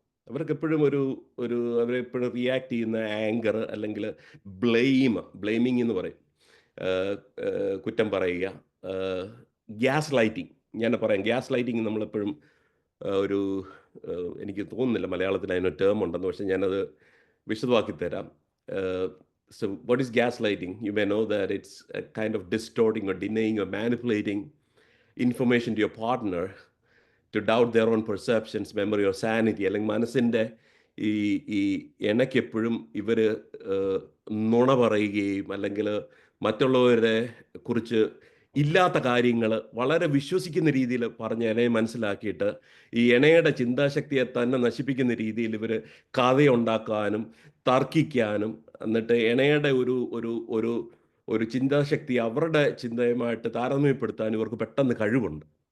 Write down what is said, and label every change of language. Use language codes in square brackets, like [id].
[ml] അവർക്കെപ്പോഴും അവരെപ്പോഴും റിയാക്ട് ചെയ്യുന്ന ആങ്കർ അല്ലെങ്കിൽ ബ്ലെയിമിങ് എന്ന് പറയും. കുറ്റം പറയുക, ഗ്യാസ് ലൈറ്റിംഗ്. ഞാൻ പറയാം, ഗ്യാസ് ലൈറ്റിംഗ് നമ്മളെപ്പോഴും ഒരു എനിക്ക് തോന്നുന്നില്ല മലയാളത്തിൽ അതിനൊരു ടേം ഉണ്ടെന്ന്, പക്ഷേ ഞാനത് വിശദമാക്കി തരാം. [en] So what is gaslighting? You may know that it's a kind of distorting or denying or manipulating information to your partner to doubt their own perceptions, memory or sanity. [ml] അല്ലെങ്കിൽ മനസ്സിൻ്റെ ഈ ഈ എനക്കെപ്പോഴും ഇവർ നുണ പറയുകയും അല്ലെങ്കിൽ മറ്റുള്ളവരെ കുറിച്ച് ഇല്ലാത്ത കാര്യങ്ങൾ വളരെ വിശ്വസിക്കുന്ന രീതിയിൽ പറഞ്ഞ് എനയെ മനസ്സിലാക്കിയിട്ട് ഈ എണയുടെ ചിന്താശക്തിയെ തന്നെ നശിപ്പിക്കുന്ന രീതിയിൽ ഇവർ കഥയുണ്ടാക്കാനും തർക്കിക്കാനും, എന്നിട്ട് എണയുടെ ഒരു ഒരു ഒരു ഒരു ചിന്താശക്തി അവരുടെ ചിന്തയുമായിട്ട് താരതമ്യപ്പെടുത്താൻ ഇവർക്ക് പെട്ടെന്ന് കഴിവുണ്ട്.